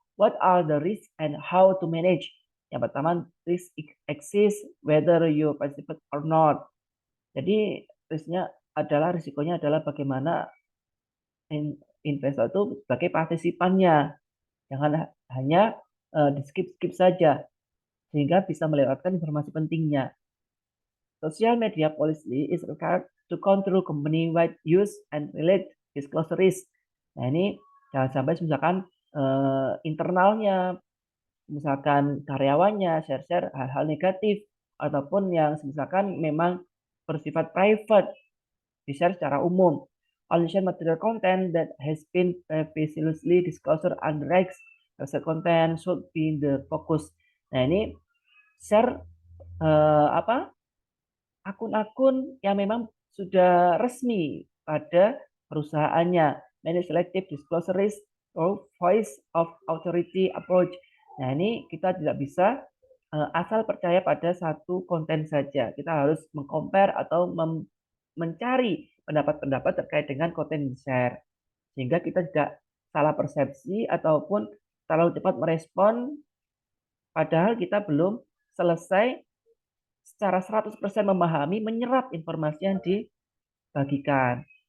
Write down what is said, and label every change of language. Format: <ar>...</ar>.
<en>What are the risks and how to manage?</en> <id>Yang pertama,</id> <en>risk exists whether you participate or not.</en> <id>Jadi risikonya adalah bagaimana investor itu sebagai partisipannya. Jangan hanya di skip-skip saja sehingga bisa melewatkan informasi pentingnya.</id> <en>Social media policy is required to control company-wide use and relate disclosure risk.</en> <id>Nah, ini jangan sampai misalkan internalnya, misalkan karyawannya share-share hal-hal negatif ataupun yang misalkan memang bersifat private di-share secara umum.</id> <en>Online material content that has been previously disclosed under regs, content should be the focus.</en> <id>Nah, ini share akun-akun yang memang sudah resmi pada perusahaannya.</id> <en>Manage selective disclosure risk or voice of authority approach.</en> <id>Nah, ini kita tidak bisa asal percaya pada satu konten saja. Kita harus mengcompare atau mencari pendapat-pendapat terkait dengan konten yang share. Sehingga kita tidak salah persepsi ataupun terlalu cepat merespon padahal kita belum selesai secara 100% memahami, menyerap informasi yang dibagikan.</id>